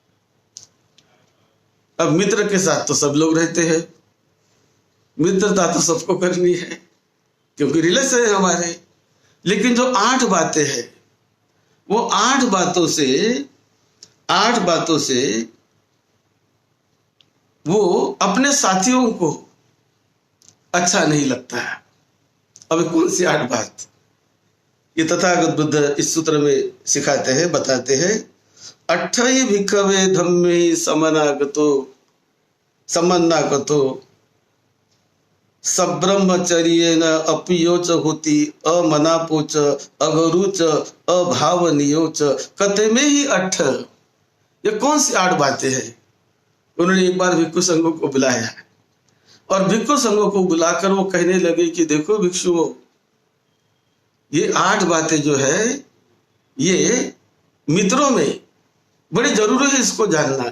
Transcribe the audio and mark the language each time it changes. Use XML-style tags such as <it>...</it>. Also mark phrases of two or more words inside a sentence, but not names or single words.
<hi>अब मित्र के साथ तो सब लोग रहते हैं, मित्रता तो सबको करनी है क्योंकि रिलेशन है हमारे, लेकिन जो 8 बातें हैं वो 8 बातों से वो अपने साथियों को अच्छा नहीं लगता है। अब कौन सी 8 बात ये तथागत बुद्ध इस सूत्र में सिखाते हैं, बताते हैं।</hi> <pi>अट्ठई भिक्खवे धम्मे समन्नागतो सब्रह्मचर्येण अपियोच होती अमनापोच अगरुच अभावनीयोच कते में ही 8।</pi> <hi>ये कौन सी 8 बातें हैं? उन्होंने एक बार भिक्षु संघों को बुलाया और भिक्षु संघों को बुलाकर वो कहने लगे कि देखो भिक्षुओं, ये 8 बातें जो है ये मित्रों में बड़ी जरूरी है इसको जानना।</hi>